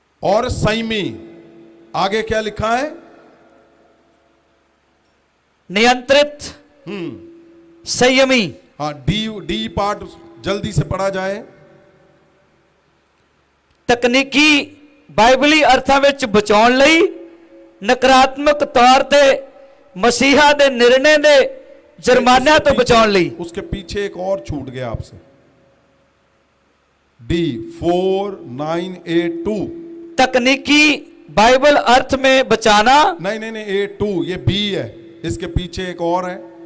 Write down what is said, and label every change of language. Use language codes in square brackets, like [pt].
[hi] और संयमी, आगे क्या लिखा है? नियंत्रित, संयमी। हाँ, डी पार्ट जल्दी से पढ़ा जाए। [pa] तकनीकी बाइबली अर्थां ਵਿੱਚ ਬਚਾਉਣ ਲਈ ਨਕਾਰਾਤਮਕ ਤੌਰ ਤੇ ਮਸੀਹਾ ਦੇ ਨਿਰਣੇ ਦੇ ਜੁਰਮਾਨਿਆਂ ਤੋਂ ਬਚਾਉਣ ਲਈ। [hi] उसके पीछे एक और छूट गया आपसे, डी 4982। तकनीकी बाइबल अर्थ में बचाना। नहीं नहीं नहीं, A2 ये बी है, इसके पीछे एक और है।